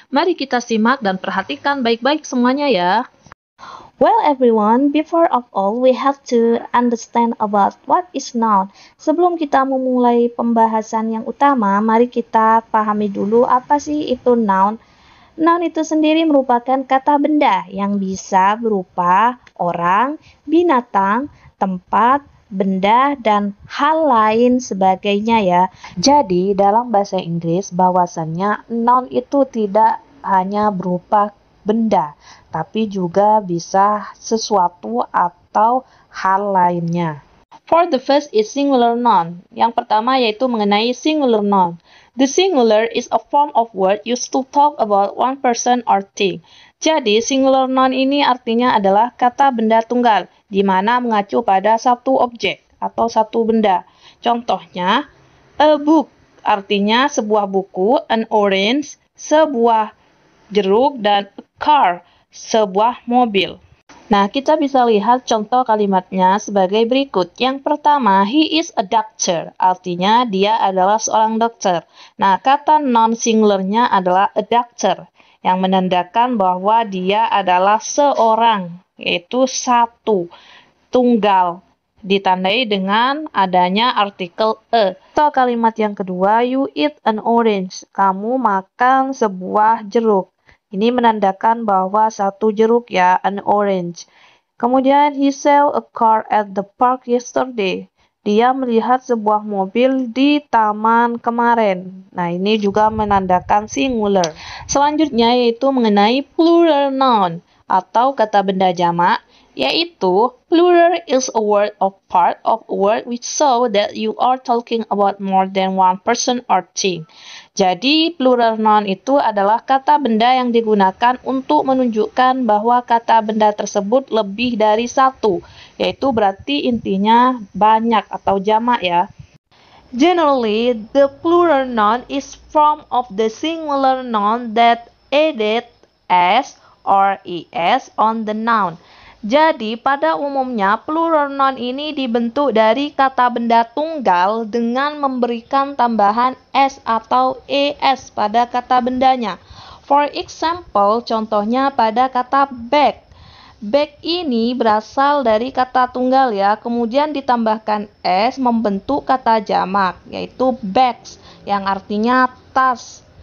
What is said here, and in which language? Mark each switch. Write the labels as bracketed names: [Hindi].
[Indonesian] Mari kita simak dan perhatikan baik-baik semuanya ya. [English] Well everyone, before of all, we have to understand about what is noun. [Indonesian] Sebelum kita memulai pembahasan yang utama, mari kita pahami dulu apa sih itu noun. Noun itu sendiri merupakan kata benda yang bisa berupa orang, binatang, tempat, benda, dan hal lain sebagainya ya. Jadi dalam bahasa Inggris bahwasannya noun itu tidak hanya berupa benda, tapi juga bisa sesuatu atau hal lainnya. [English] For the first is singular noun. [Indonesian] Yang pertama yaitu mengenai singular noun. [English] The singular is a form of word used to talk about one person or thing. [Indonesian] Jadi singular noun ini artinya adalah kata benda tunggal, di mana mengacu pada satu objek atau satu benda. Contohnya, a book artinya sebuah buku, an orange sebuah jeruk, dan a car sebuah mobil. Nah, kita bisa lihat contoh kalimatnya sebagai berikut. Yang pertama, [English] he is a doctor, [Indonesian] artinya dia adalah seorang dokter. Nah, kata non-singularnya adalah a doctor, yang menandakan bahwa dia adalah seorang, yaitu satu, tunggal, ditandai dengan adanya artikel a. Contoh kalimat yang kedua, [English] you eat an orange, [Indonesian] kamu makan sebuah jeruk. Ini menandakan bahwa satu jeruk ya, an orange. [English] Kemudian, he saw a car at the park yesterday. [Indonesian] Dia melihat sebuah mobil di taman kemarin. Nah, ini juga menandakan singular. Selanjutnya yaitu mengenai plural noun atau kata benda jamak, yaitu [English] plural is a word of part of a word which show that you are talking about more than one person or thing. [Indonesian] Jadi, plural noun itu adalah kata benda yang digunakan untuk menunjukkan bahwa kata benda tersebut lebih dari satu, yaitu berarti intinya banyak atau jamak ya. [English] Generally, the plural noun is form of the singular noun that added s or es on the noun. [Indonesian] Jadi, pada umumnya, plural noun ini dibentuk dari kata benda tunggal dengan memberikan tambahan s atau es pada kata bendanya. [English] For example, [Indonesian] contohnya pada kata bag. Bag ini berasal dari kata tunggal ya, kemudian ditambahkan s membentuk kata jamak, yaitu bags, yang artinya tas.